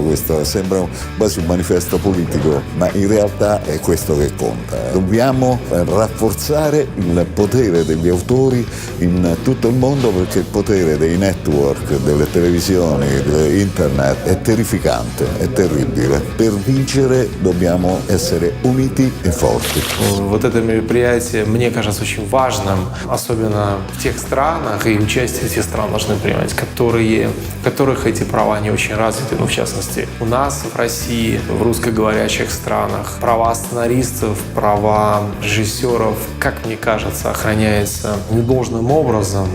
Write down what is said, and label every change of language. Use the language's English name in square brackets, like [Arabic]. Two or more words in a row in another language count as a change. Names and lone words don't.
[Italian] Questo sembra quasi un manifesto politico, ma in realtà è questo che conta. Dobbiamo rafforzare il potere degli autori in tutto il mondo, perché il potere dei network, delle televisioni, di internet è terrificante, è terribile. Per vincere dobbiamo essere uniti и forti. [Russian] Вот это мероприятие, мне кажется, очень важным, особенно в тех странах, и участие этих стран должны принимать, в которых эти права не очень развиты, ну, в частности, у нас в России, в русскоговорящих странах, права сценаристов, права режиссеров, как мне кажется, охраняются недолжным образом.